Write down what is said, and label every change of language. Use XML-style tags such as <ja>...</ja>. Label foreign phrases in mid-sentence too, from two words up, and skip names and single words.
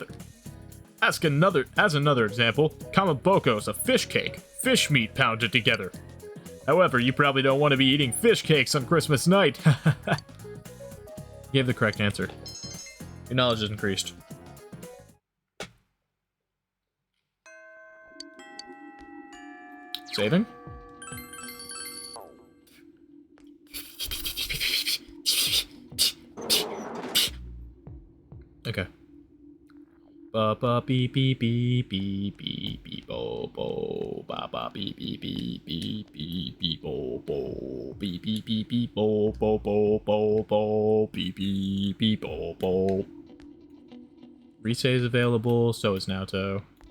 <en>As another example, kamaboko is a fish cake, fish meat pounded together. However, you probably don't want to be eating fish cakes on Christmas night. You gave the correct answer. Your knowledge is increased. Saving? Okay. Ba ba beep beep beep beep beep beep bo bo ba ba beep beep beep beep beep beep bo bo beep beep beep beep bo bo bo bo bo beep beep beep bo bo. Rise is available, so is Naoto.</en>